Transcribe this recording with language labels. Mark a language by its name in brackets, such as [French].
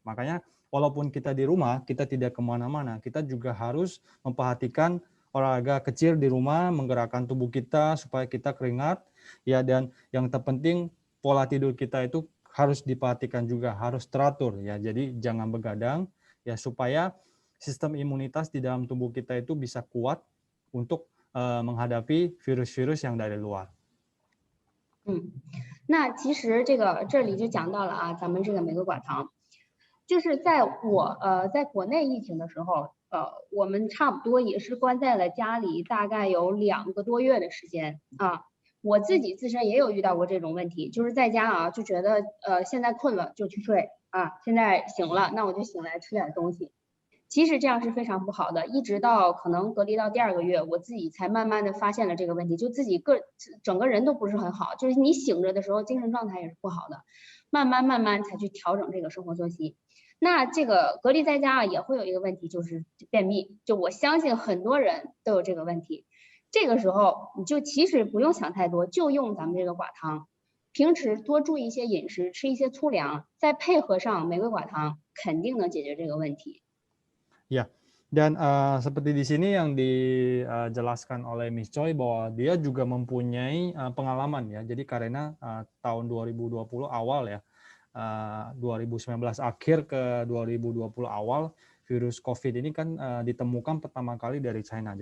[Indonesian] Makanya walaupun kita di rumah, kita tidak kemana-mana, kita juga harus memperhatikan olahraga kecil di rumah, menggerakkan tubuh kita supaya kita keringat, ya, dan yang terpenting pola tidur kita itu harus diperhatikan juga, harus teratur, ya. Jadi jangan begadang, ya, supaya sistem imunitas di dalam tubuh kita itu bisa kuat untuk menghadapi virus-virus yang dari luar. [Chinese] 那其实这里就讲到了啊，咱们这个美国寡糖，就是在在国内疫情的时候，我们差不多也是关在了家里，大概有2个多月的时间啊。我自己自身也有遇到过这种问题，就是在家啊，就觉得现在困了就去睡啊，现在醒了那我就醒来吃点东西。其实这样是非常不好的，一直到可能隔离到第2个月，我自己才慢慢的发现了这个问题，就自己整个人都不是很好，就是你醒着的时候精神状态也是不好的，慢慢才去调整这个生活作息。那这个隔离在家也会有一个问题，就是便秘。就我相信很多人都有这个问题。这个时候你就其实不用想太多，就用咱们这个寡糖。平时多注意一些饮食，吃一些粗粮，再配合上玫瑰寡糖，肯定能解决这个问题。 [Indonesian] Ya, dan seperti di sini yang dijelaskan oleh Miss Choi bahwa dia juga mempunyai pengalaman ya. Jadi karena tahun 2020 awal ya, 2019 akhir ke 2020 awal, virus COVID ini kan ditemukan pertama kali dari China.